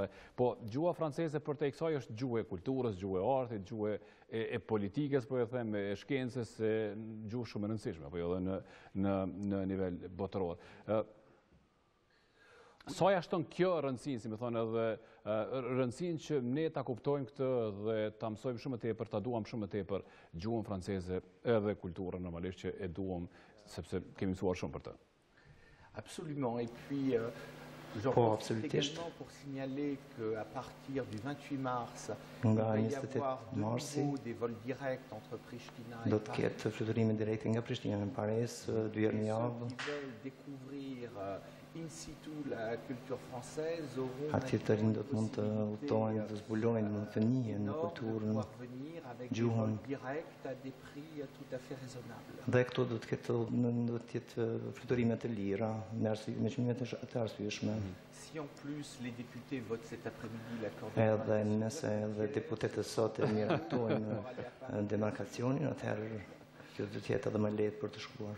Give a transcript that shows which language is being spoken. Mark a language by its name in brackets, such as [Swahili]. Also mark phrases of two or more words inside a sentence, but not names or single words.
[Albanian] Po gjua franceze për te kësaj është gjuhë e kulturës, gjuhë e artit, gjuhë e politikës, po e them, e shkencës, gjuhë shumë e rëndësishme, apo jo edhe në nivel botëror. Sa ja shton kjo rëndësinë, si me thonë edhe rëndësinë që ne ta kuptojmë këtë dhe ta mësojmë shumë të tepër, ta duam shumë të tepër gjuhën franceze edhe kulturën normalisht që e duam, sepse kemi mësuar shumë për të. [French] Absolument. Et puis, j'en profite également pour signaler qu'à partir du 28 mars, il va y avoir de nouveau des vols directs entre Pristina et Paris. Qui veulent découvrir [Latin] in situ [French] la culture française auront [Albanian] do të mund të udhtojnë, të zbulojnë në fëmijën, në kulturën, gjuhën. Dhe këto do të jetë fluturime të lira, me qëmime të arsyeshme. Edhe nëse edhe deputetët sot e mirëtojnë demarkacionin, atëherë kjo do të jetë edhe më lehtë për të shkuar.